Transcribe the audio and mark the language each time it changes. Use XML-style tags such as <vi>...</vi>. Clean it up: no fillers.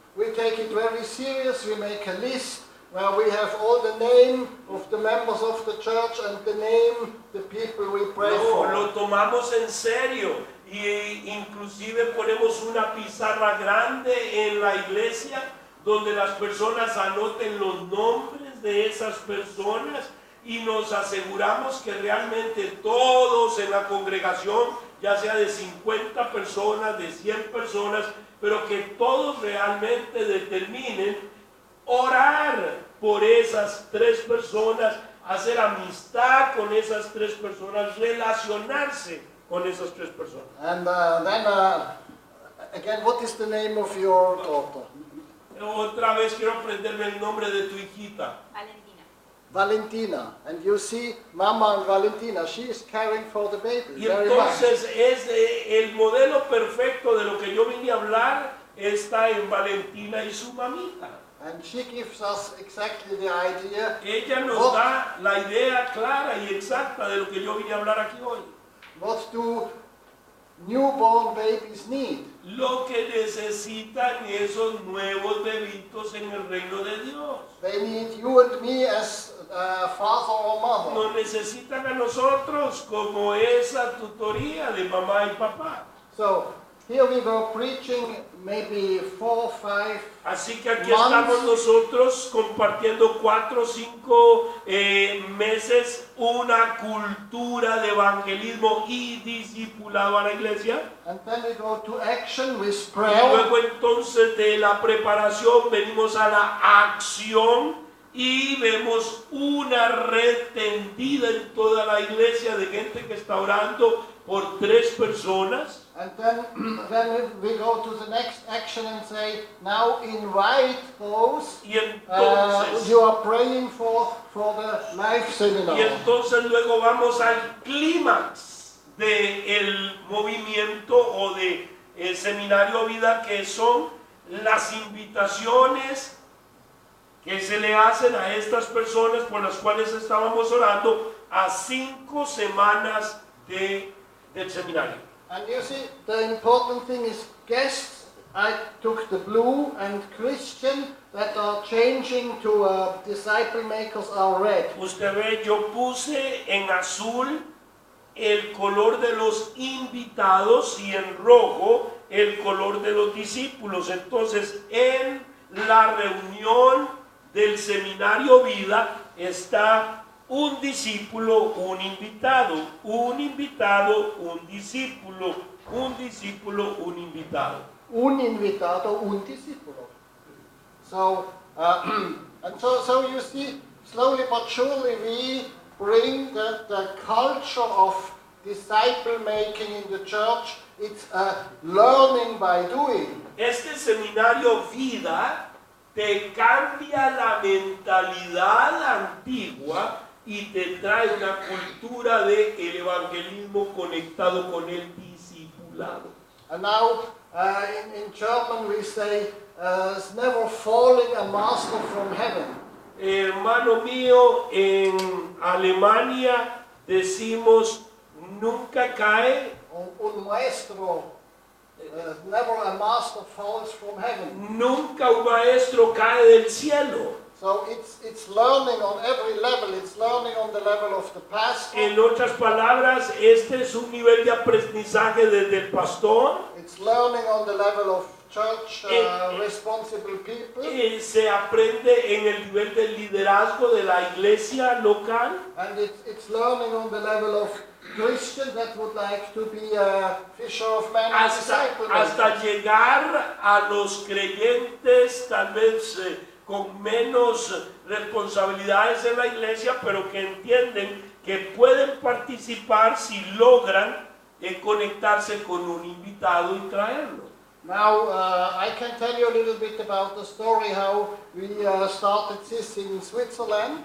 <en>We take it very serious. We make a list where we have all the name of the members of the church and the name, the people we pray for.</en> <es>Lo tomamos en serio y inclusive ponemos una pizarra grande en la iglesia donde las personas anoten los nombres de esas personas y nos aseguramos que realmente todos en la congregación, ya sea de 50 personas, de 100 personas, pero que todos realmente determinen orar por esas 3 personas, hacer amistad con esas 3 personas, relacionarse con esas 3 personas.</es> <en>And then again, what is the name of your daughter?</en> <es>Otra vez quiero aprenderme el nombre de tu hijita. Valentina. Valentina.</es> <en>And you see Mama and Valentina, she is caring for the baby</en> <es>Y</es> <en>very much.</en> <es>entonces el modelo perfecto de lo que yo vine a hablar está en Valentina y su mamita.</es> <en>And she gives us exactly the idea</en> <es>Ella nos da la idea clara y exacta de lo que yo vine a hablar aquí hoy.</es> <en>what do newborn babies need.</en> <es>Lo que necesitan esos nuevos bebitos en el reino de Dios.</es> <en>They need you and me as father or mother.</en> <es>Nos necesitan a nosotros como esa tutoría de mamá y papá.</es> <en>So here we were preaching maybe 4 or 5</en> <es>Así que aquí</es> <en>months.</en> <es>estamos nosotros compartiendo 4 o 5 meses una cultura de evangelismo y discipulado a la iglesia.</es> <en>And then we go to action with</en> <es>Y</es> <en>prayer.</en> <es>luego entonces de la preparación venimos a la acción y vemos una red tendida en toda la iglesia de gente que está orando por 3 personas.</es> <en>And then we go to the next action and say, now invite those</en> <es>Y entonces,</es> <en>you are praying for the life seminar.</en> <es>y entonces luego vamos al clímax del movimiento o de el seminario vida, que son las invitaciones que se le hacen a estas personas por las cuales estábamos orando a 5 semanas del seminario.</es> <en>And you see, the important thing is guests. I took the blue, and Christian that are changing to disciple makers are red.</en> <es>Usted ve, yo puse en azul el color de los invitados y en rojo el color de los discípulos. Entonces, en la reunión del seminario vida está un discípulo, un invitado, un invitado, un discípulo, un discípulo, un invitado. Un invitado, un discípulo.</es> <en>So, and so you see, slowly but surely we bring the culture of disciple making in the church. It's learning by doing.</en> <es>Este seminario vida te cambia la mentalidad antigua y te trae una cultura de el evangelismo conectado con el discipulado.</es> <en>And now in German we say, it's never falling a master from heaven.</en> <es>hermano mío, en Alemania decimos nunca cae, Un maestro,</es> <en>never a master falls from heaven.</en> <es>nunca un maestro cae del cielo.</es> <en>So it's learning on every level. It's learning on the level of the pastor.</en> <es>En otras palabras, este es un nivel de aprendizaje desde el pastor.</es> <en>It's learning on the level of church responsible people.</en> <es>Se aprende en el nivel del liderazgo de la iglesia local.</es> <en>And it's learning on the level of Christians that would like to be a fisher of men and disciple.</en> <es>Hasta llegar a los creyentes tal vez con menos responsabilidades en la iglesia, pero que entienden que pueden participar si logran conectarse con un invitado y traerlo.</es> <en>Now, I can tell you a little bit about the story how we started this in Switzerland.</en>